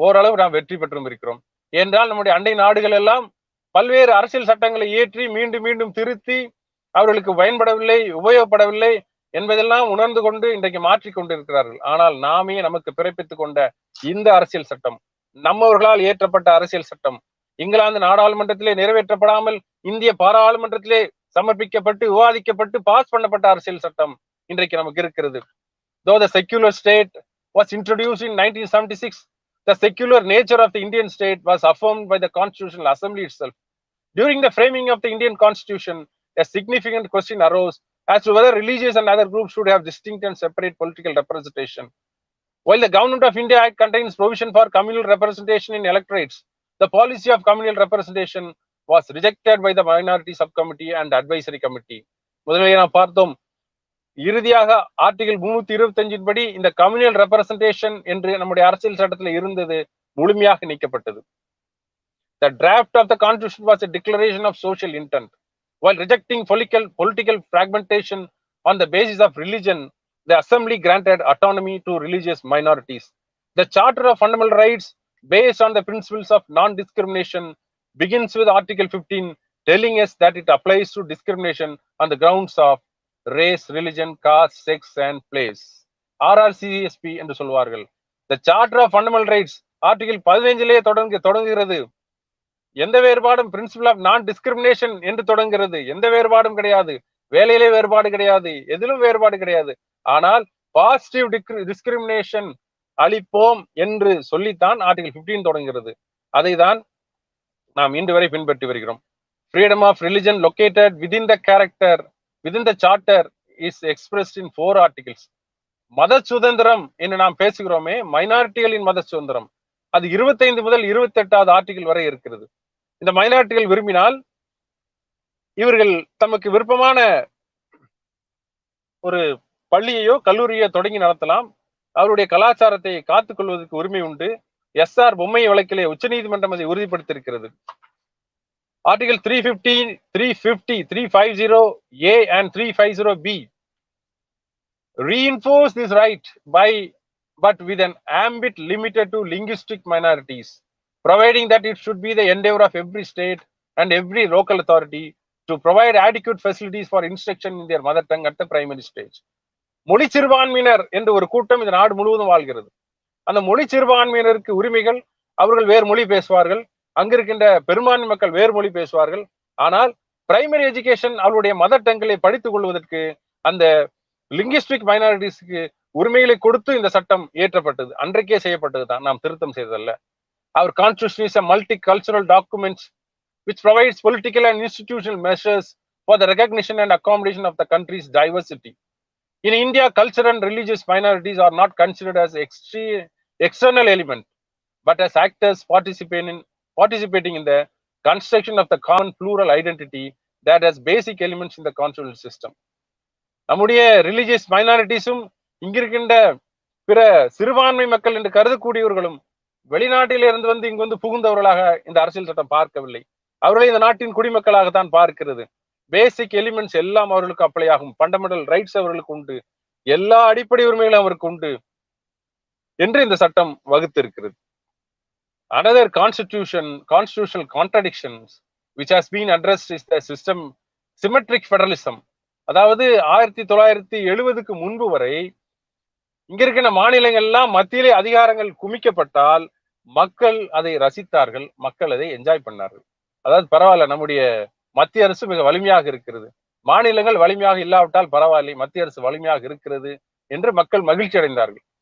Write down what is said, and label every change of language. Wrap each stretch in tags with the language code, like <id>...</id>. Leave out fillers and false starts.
<ta>ஓரளவு நாம் வெற்றி பெற்றும் இருக்கிறோம். என்றால் நம்முடைய அண்டை நாடுகள் எல்லாம் பல்வேறு அரசியல் சட்டங்களை இயற்றி மீண்டும் மீண்டும் திருத்தி அவர்களுக்கு பயன்படவில்லை, உபயோகப்படவில்லை என்பதெல்லாம் உணர்ந்து கொண்டு இன்றைக்கு மாற்றிக் கொண்டிருக்கிறார்கள். ஆனால் நாமே நமக்கு பிறப்பித்துக் கொண்ட இந்த அரசியல் சட்டம், நம்மவர்களால் இயற்றப்பட்ட அரசியல் சட்டம், இங்கிலாந்து நாடாளுமன்றத்திலே நிறைவேற்றப்படாமல் இந்திய பாராளுமன்றத்திலே சமர்ப்பிக்கப்பட்டு விவாதிக்கப்பட்டு பாஸ் பண்ணப்பட்ட அரசியல் சட்டம் இன்றைக்கு நமக்கு இருக்கிறது.</ta> <en>Though the secular state was introduced in 1976, the secular nature of the Indian state was affirmed by the Constitutional Assembly itself. During the framing of the Indian Constitution, a significant question arose as to whether religious and other groups should have distinct and separate political representation. While the Government of India Act contains provision for communal representation in electorates, the policy of communal representation was rejected by the minority subcommittee and advisory committee.</en> <ta>முதலிலே நாம் பார்த்தோம், இறுதியாக article 325 படி இந்த communal representation என்று நம்முடைய அரசியல் சட்டத்தில் இருந்தது முழுமையாக நீக்கப்பட்டது.</ta> <en>The draft of the constitution was a declaration of social intent. While rejecting political fragmentation on the basis of religion, the assembly granted autonomy to religious minorities. The Charter of Fundamental Rights, based on the principles of non-discrimination, begins with Article 15, telling us that it applies to discrimination on the grounds of race, religion, caste, sex and place.</en> <ta>RRCSP என்று சொல்வார்கள். The Charter of Fundamental Rights article 15 தொடங்குகிறது. எந்த வேறுபாடும் principal of நான் discrimination என்று தொடங்குகிறது. எந்த வேறுபாடும் கிடையாது, வேலையிலே வேறுபாடு கிடையாது, எதிலும் வேறுபாடு கிடையாது. ஆனால் பாசிட்டிவ் டிஸ்கிரிமினேஷன் அளிப்போம் என்று சொல்லித்தான் ஆர்டிகல் 15 தொடங்குகிறது. அதை தான் நாம் இன்று வரை பின்பற்றி வருகிறோம்.</ta> <en>Freedom of religion located within the charter is expressed in 4 articles.</en> <ta>மத சுதந்திரம் என்று நாம் பேசுகிறோமே, மைனாரிட்டிகளின் மத சுதந்திரம், அது 25 முதல் 28வது ஆர்டிகல் வரை இருக்கிறது. இந்த மைனாரிட்டிகள் விரும்பினால் இவர்கள் தமக்கு விருப்பமான ஒரு பள்ளியையோ கல்லூரியோ தொடங்கி நடத்தலாம். அவருடைய கலாச்சாரத்தை காத்துக் கொள்வதற்கு உரிமை உண்டு. SR பொம்மை வழக்கிலே உச்சநீதிமன்றம் அதை உறுதிப்படுத்தியிருக்கிறது.</ta> <en>Article 350, 350A and 350B reinforce this right but with an ambit limited to linguistic minorities, providing that it should be the endeavor of every state and every local authority to provide adequate facilities for instruction in their mother tongue at the primary stage.</en> <ta>மொழி சிறுபான்மையினர் என்று ஒரு கூட்டம் இந்த நாடு முழுவதும் வாழ்கிறது. அந்த மொழி சிறுபான்மையினருக்கு உரிமைகள், அவர்கள் வேறு மொழி பேசுவார்கள், அங்கிருக்கின்ற பெரும்பான்மை மக்கள் வேறு மொழி பேசுவார்கள். ஆனால் பிரைமரி எஜுகேஷன் அவருடைய மதர் டங்கிலே படித்துக் கொள்வதற்கு அந்த லிங்குஸ்டிக் மைனாரிட்டிஸ்க்கு உரிமைகளை கொடுத்து இந்த சட்டம் இயற்றப்பட்டது. அன்றைக்கே செய்யப்பட்டது தான், நாம் திருத்தம் செய்ததல்ல.</ta> <en>Our constitution is a multicultural document which provides political and institutional measures for the recognition and accommodation of the country's diversity. In India, cultural and religious minorities are not considered as external element, but as actors participating in the construction of the common plural identity that has basic elements in the constitutional system.</en> <ta>நம்முடைய religious மைனாரிட்டிஸும் இங்கிருக்கின்ற பிற சிறுபான்மை மக்கள் என்று கருதக்கூடியவர்களும் வெளிநாட்டில இருந்து வந்து இங்கு வந்து புகுந்தவர்களாக இந்த அரசியல் சட்டம் பார்க்கவில்லை. அவர்களை இந்த நாட்டின் குடிமக்களாகத்தான் பார்க்கிறது. பேசிக் எலிமெண்ட்ஸ் எல்லாம் அவர்களுக்கு அப்ளை ஆகும். ஃபண்டமெண்டல் ரைட்ஸ் அவர்களுக்கு உண்டு, எல்லா அடிப்படை உரிமைகளும் அவருக்கு உண்டு என்று இந்த சட்டம் வகுத்திருக்கிறது.</ta> <en>Another constitutional contradictions which has been addressed is the system symmetric federalism.</en> <ta>அதாவது 1970க்கு முன்பு வரை இங்க இருக்கிற மாநிலங்கள் எல்லாம் மத்தியிலே அதிகாரங்கள் குமிக்கப்பட்டால் மக்கள் அதை ரசித்தார்கள், மக்கள் அதை என்ஜாய் பண்ணார்கள். அதாவது பரவாயில்ல, நம்முடைய மத்திய அரசு மிக வலிமையாக இருக்கிறது, மாநிலங்கள் வலிமையாக இல்லாவிட்டால் பரவாயில்லை, மத்திய அரசு வலிமையாக இருக்கிறது என்று மக்கள் மகிழ்ச்சி அடைந்தார்கள்.</ta>